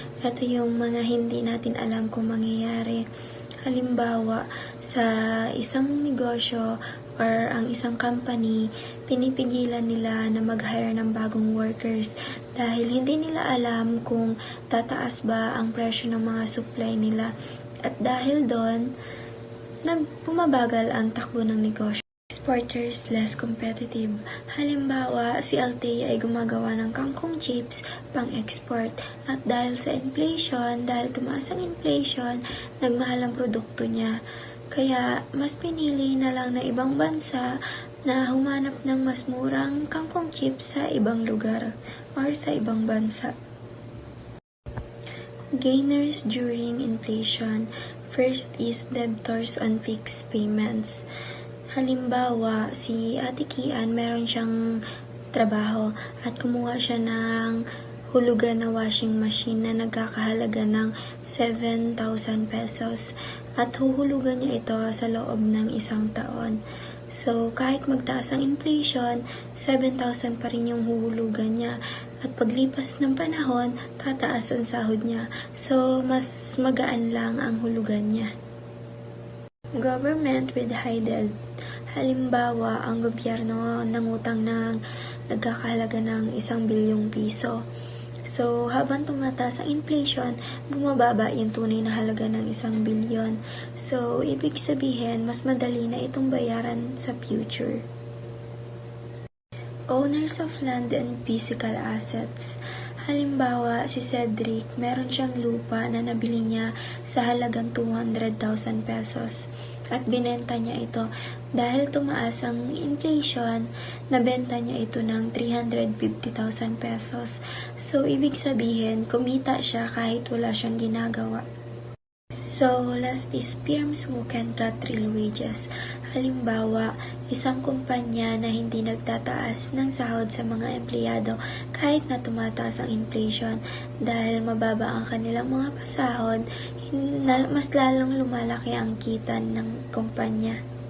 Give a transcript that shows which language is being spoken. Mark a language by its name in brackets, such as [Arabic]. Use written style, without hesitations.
[Filipino] Ito yung mga hindi natin alam kung mangyayari. Halimbawa, sa isang negosyo or ang isang company, pinipigilan nila na mag-hire ng bagong workers dahil hindi nila alam kung tataas ba ang presyo ng mga supply nila. At dahil doon, nagpumabagal ang takbo ng negosyo. [English] Exporters less competitive. [Filipino] Halimbawa, si Altea ay gumagawa ng kangkong chips pang-export. At dahil sa inflation, dahil tumaas ang inflation, nagmahal ang produkto niya. Kaya, mas pinili na lang na ibang bansa na humanap ng mas murang kangkong chips sa ibang lugar or sa ibang bansa. [English] Gainers during inflation. First is debtors on fixed payments. [Filipino] Halimbawa, si Ate Kian, meron siyang trabaho at kumuha siya ng hulugan na washing machine na nagkakahalaga ng 7,000 pesos at huhulugan niya ito sa loob ng 1 taon. So, kahit magtaas ang inflation, 7,000 pa rin yung huhulugan niya. At paglipas ng panahon, tataas ang sahod niya. So, mas magaan lang ang hulugan niya. [English] Government with high debt. [Filipino] Halimbawa, ang gobyerno nangutang ng nagkakahalaga ng 1 bilyong piso. So, habang tumataas ang inflation, bumababa yung tunay na halaga ng 1 bilyon. So, ibig sabihin, mas madali na itong bayaran sa future. [English] Owners of land and physical assets. [Filipino] Halimbawa, si Cedric, meron siyang lupa na nabili niya sa halagang 200,000 pesos at binenta niya ito. Dahil tumaas ang inflation, nabenta niya ito ng 350,000 pesos. So, ibig sabihin, kumita siya kahit wala siyang ginagawa. [English] So, last is firms who can cut real wages. [Filipino] Halimbawa, isang kumpanya na hindi nagtataas ng sahod sa mga empleyado kahit na tumataas ang inflation dahil mababa ang kanilang mga pasahod, mas lalong lumalaki ang kita ng kumpanya.